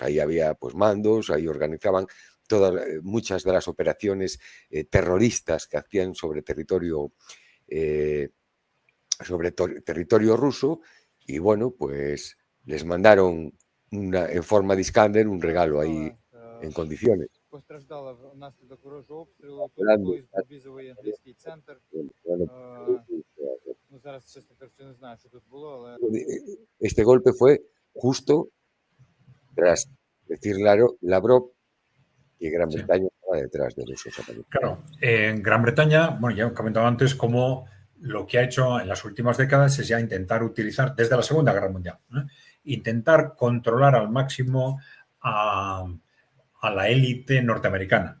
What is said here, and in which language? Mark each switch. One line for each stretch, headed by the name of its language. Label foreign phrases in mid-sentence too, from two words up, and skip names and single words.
Spanish: Ahí había pues mandos, ahí organizaban muchas de las operaciones terroristas que hacían sobre territorio ruso, y bueno, pues les mandaron en forma de escáner un regalo ahí en condiciones.
Ukrainian: Постраждала внаслідок ворожого обстрілу. Тут колись був візовий англійський центр. Ну, зараз, чесно кажучи, не знаю, що тут було, але...
Spanish: Este golpe fue justo tras decir Lavrov que Gran Bretaña estaba detrás de los ataques. Claro, en Gran Bretaña, bueno, ya he comentado antes cómo lo que ha hecho en las últimas décadas es ya intentar utilizar, desde la Segunda Guerra Mundial, ¿no?, intentar controlar al máximo a la élite norteamericana.